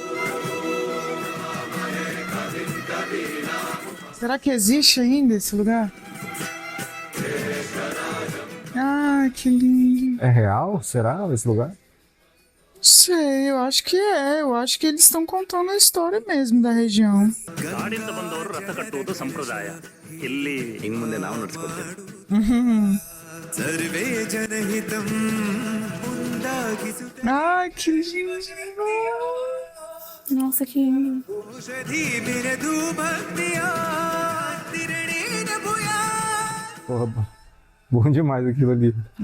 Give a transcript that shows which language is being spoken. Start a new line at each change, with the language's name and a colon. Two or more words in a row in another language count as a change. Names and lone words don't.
Portuguese: Será que existe ainda esse lugar? Ah, que lindo. É real? Será esse lugar? Sei, eu acho que é. Eu acho que eles estão contando a história mesmo da região.
Kannada: ಕಾಡಿಂದ ಬಂದವರು ರಥ ಕಟ್ಟುವುದು ಸಂಪ್ರದಾಯ. ಇಲ್ಲಿ ಇನ್ನು ಮುಂದೆ ನಾವು ನಡೆಸ್ಕೊಡ್ತೇವೆ.
Portuguese: Ai, que lindo. Nossa, que lindo. Porra, bom demais aquilo ali.